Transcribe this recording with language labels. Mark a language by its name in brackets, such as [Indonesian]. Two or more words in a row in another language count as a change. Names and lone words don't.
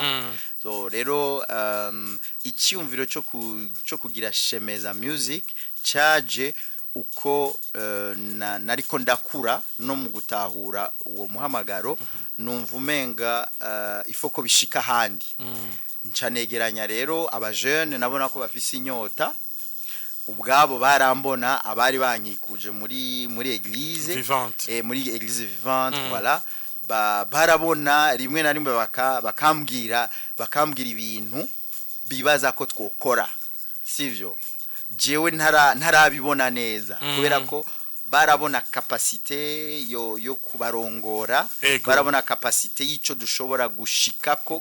[Rundi] So rero icyumviro cyo kugira Shemeza Music caje uko nariko ndakura no mu gutahura uwo muhamagaro, numva umenga ifoko bishika handi. Ncanegeranya rero abajeune nabona ko bafise inyota, ubwabo barambona abari bankikuje muri église [French] vivante, [Rundi] muri [French] église vivante, [Rundi] voilà, barabona rimwe na rimwe bakambwira ibintu bibaza ko twokora, sivyo jewe ntarabibona neza, kubera ko barabona capacité yo kubarongora, barabona capacité yico dushobora gushikako,